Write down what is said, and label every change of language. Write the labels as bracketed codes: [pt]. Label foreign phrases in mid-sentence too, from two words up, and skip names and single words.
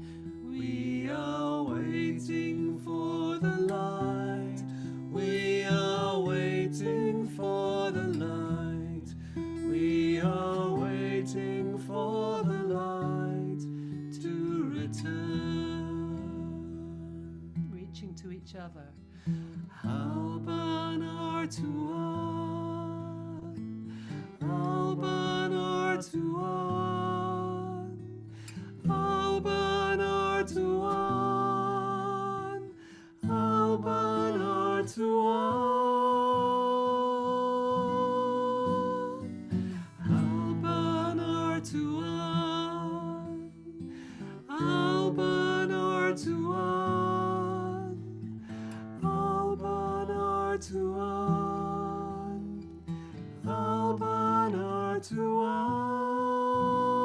[en] We are waiting for the light. We are waiting for the light. We are waiting for the light to return. Reaching to each other. Alban Artuan, Alban Artuan, Alban Artuan, Alban Artuan. Alban Artuan, Alban Artuan, Alban Artuan.